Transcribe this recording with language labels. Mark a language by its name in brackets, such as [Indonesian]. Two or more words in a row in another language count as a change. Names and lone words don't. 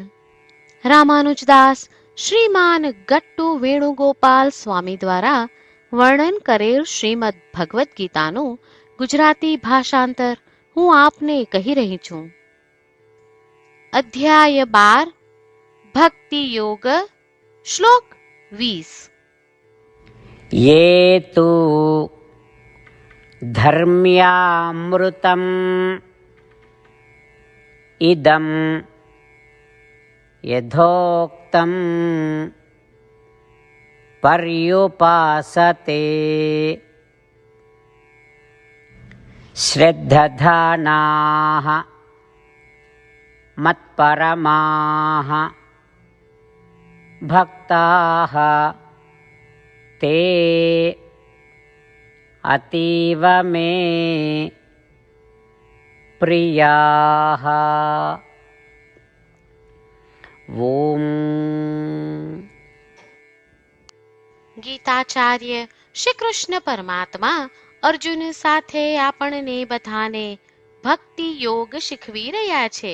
[Gujarati] રામાનુજદાસ શ્રીમાન ગટ્ટુ વેણુગોપાલ સ્વામી દ્વારા વર્ણન કરેલ શ્રીમદ ભગવદ્ ગીતાનું ગુજરાતી ભાષાંતર હું આપને કહી રહી છું. અધ્યાય 12 ભક્તિ યોગ, શ્લોક 20. [Sanskrit] ये तु धर्म्यामृतम् इदं यथोक्तं पर्युपासते श्रद्धधानाः मत्परमाः भक्ताः ते अतीव मे प्रियाः. [Gujarati] ઓમ. ગીતાચાર્ય શ્રી કૃષ્ણ પરમાત્મા અર્જુન સાથે આપણને બધાને ભક્તિ યોગ શીખવી રહ્યા છે.